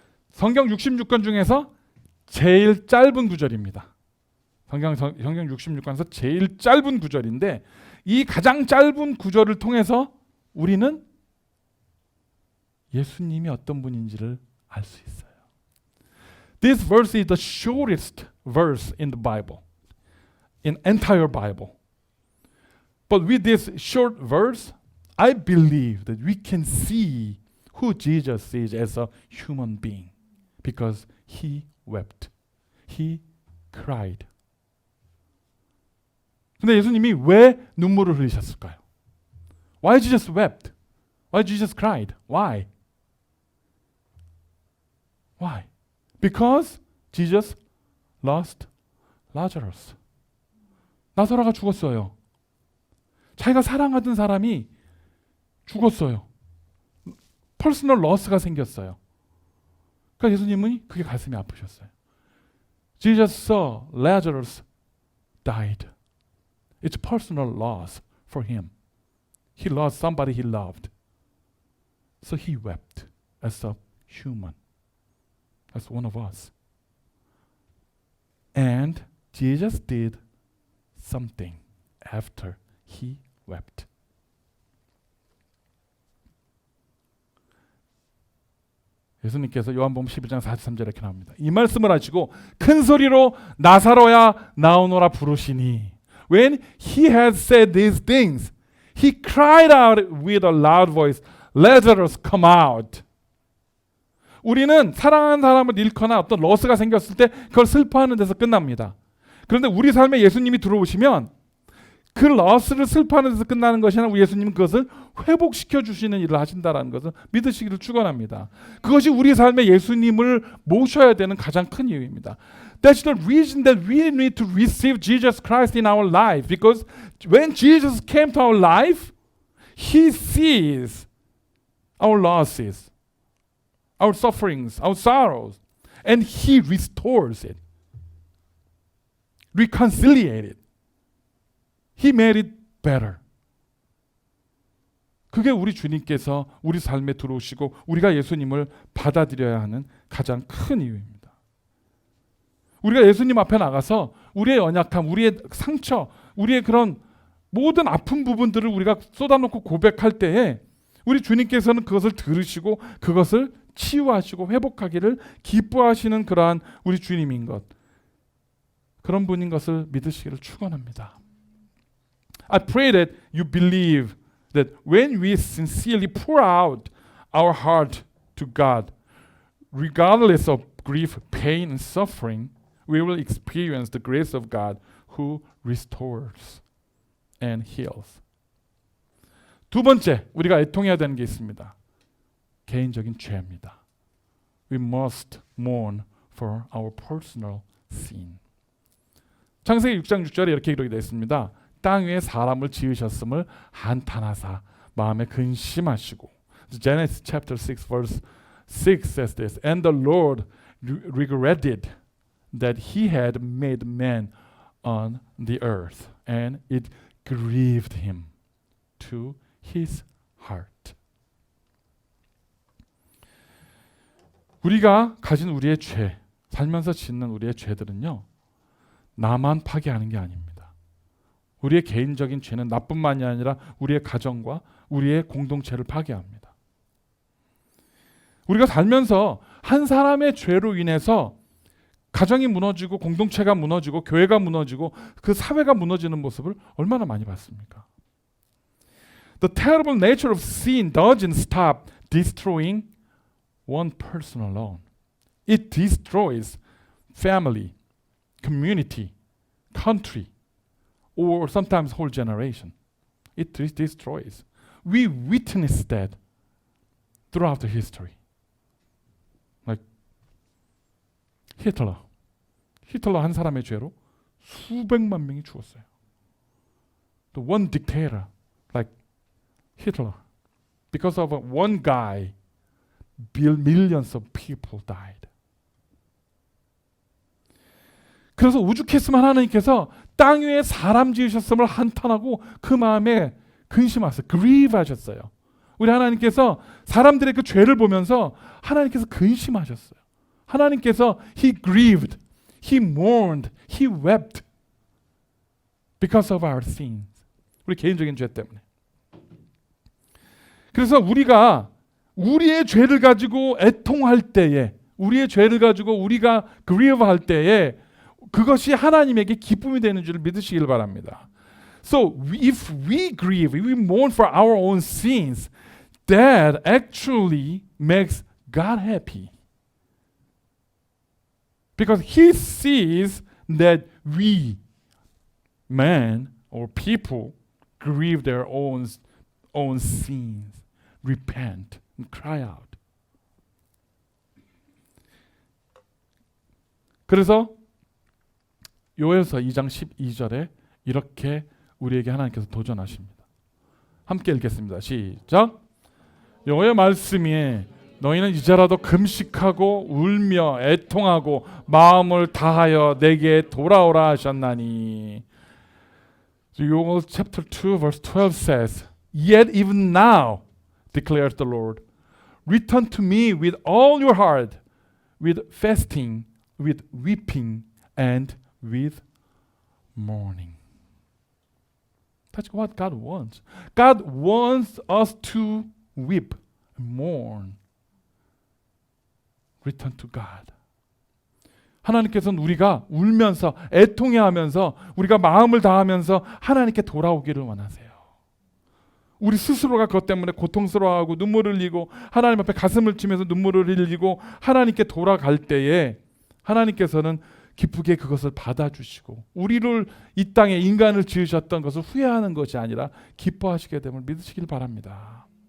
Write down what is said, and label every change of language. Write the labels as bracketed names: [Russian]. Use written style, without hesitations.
[Korean] 성경 66권 중에서 제일 짧은 구절입니다. 성경 66권에서 제일 짧은 구절인데 이 가장 짧은 구절을 통해서 우리는 예수님이 어떤 분인지를 알 수 있어요. [English] This verse is the shortest verse in the Bible, in entire Bible. But with this short verse, I believe that we can see who Jesus is as a human being. Because He wept. He cried. [Korean] 근데 예수님이 왜 눈물을 흘리셨을까요? [English] Why Jesus wept? Why Jesus cried? Why? Why? Because Jesus lost Lazarus. [Korean] 나사로가 죽었어요. 자기가 사랑하던 사람이 죽었어요. 퍼스널 러스가 생겼어요. 그러니까 예수님은 그게 가슴이 아프셨어요. [English] Jesus saw Lazarus died. It's personal loss for him. He lost somebody he loved. So he wept as a human, as one of us. And Jesus did something after he wept. [Korean] 예수님께서 요한복음 11장 43절에 이렇게 나옵니다. 이 말씀을 하시고 큰 소리로 나사로야 나오너라 부르시니 [English] When he had said these things, he cried out with a loud voice, Lazarus, come out. [Korean] 우리는 사랑하는 사람을 잃거나 어떤 러스가 생겼을 때 그걸 슬퍼하는 데서 끝납니다. 그런데 우리 삶에 예수님이 들어오시면 그 러스를 슬퍼하는 데서 끝나는 것이 아니라 우리 예수님은 그것을 회복시켜 주시는 일을 하신다는 것을 믿으시기를 축원합니다. 그것이 우리 삶에 예수님을 모셔야 되는 가장 큰 이유입니다. [English] That's the reason that we need to receive Jesus Christ in our life. Because when Jesus came to our life, He sees our losses, our sufferings, our sorrows. and He restores it. Reconciliate it. He made it better. [Korean] 그게 우리 주님께서 우리 삶에 들어오시고 우리가 예수님을 받아들여야 하는 가장 큰 이유입니다. 우리가 예수님 앞에 나가서 우리의 연약함, 우리의 상처, 우리의 그런 모든 아픈 부분들을 우리가 쏟아놓고 고백할 때에 우리 주님께서는 그것을 들으시고 그것을 치유하시고 회복하기를 기뻐하시는 그러한 우리 주님인 것, 그런 분인 것을 믿으시기를 축원합니다. [English] I pray that you believe that when we sincerely pour out our heart to God, regardless of grief, pain, and suffering, we will experience the grace of God who restores and heals. [Korean] 두 번째, 우리가 애통해야 되는 게 있습니다. 개인적인 죄입니다. [English] We must mourn for our personal sin. [Korean] 창세기 6장 6절에 이렇게 기록이 되어 있습니다. 땅 위에 사람을 지으셨음을 한탄하사 마음에 근심하시고. [English] Genesis chapter 6 verse 6 says this. And the Lord regretted that he had made man on the earth, and it grieved him to his heart. [Korean] 우리가 가진 우리의 죄, 살면서 짓는 우리의 죄들은요, 나만 파괴하는 게 아닙니다. 우리의 개인적인 죄는 나뿐만이 아니라 우리의 가정과 우리의 공동체를 파괴합니다. 우리가 살면서 한 사람의 죄로 인해서 가정이 무너지고 공동체가 무너지고 교회가 무너지고 그 사회가 무너지는 모습을 얼마나 많이 봤습니까? [English] The terrible nature of sin doesn't stop destroying one person alone. It destroys family, community, country, or sometimes whole generation. It destroys. We witness that throughout the history. [Korean] Like 히틀러 한 사람의 죄로 수백만 명이 죽었어요. [English] The one dictator, like Hitler, because of one guy, millions of people died. [Korean] 그래서 오죽했으면 하나님께서 땅 위에 사람 지으셨음을 한탄하고 그 마음에 근심하셨어요. grieve 하셨어요. 우리 하나님께서 사람들의 그 죄를 보면서 하나님께서 근심하셨어요. [English] 하나님께서 He grieved, He mourned, He wept because of our sins. [Korean] 우리 개인적인 죄 때문에. 그래서 우리가 우리의 죄를 가지고 애통할 때에, 우리의 죄를 가지고 우리가 grieve할 때에 그것이 하나님에게 기쁨이 되는 줄 믿으시길 바랍니다. [English] So if we grieve, if we mourn for our own sins, that actually makes God happy. Because He sees that we, man or people, grieve their own sins, repent, and cry out. [Korean] 그래서 요엘서 2장 12절에 이렇게 우리에게 하나님께서 도전하십니다. 함께 읽겠습니다. 시작. 여호와의 말씀이 너희는 이제라도 금식하고 울며 애통하고 마음을 다하여 내게 돌아오라 하셨나니. [English] Joel chapter 2 verse 12 says, Yet even now, declares the Lord, return to me with all your heart, with fasting, with weeping, and with mourning. That's what God wants. God wants us to weep, mourn, return to God. [Korean] 하나님께서는 우리가 울면서 애통해하면서 우리가 마음을 다하면서 하나님께 돌아오기를 원하세요. 우리 스스로가 그것 때문에 고통스러워하고 눈물을 흘리고 하나님 앞에 가슴을 치면서 눈물을 흘리고 하나님께 돌아갈 때에 하나님께서는 기쁘게 그것을 받아주시고 우리를 이 땅에 인간을 지으셨던 것을 후회하는 것이 아니라 기뻐하시게 됨을 믿으시길 바랍니다.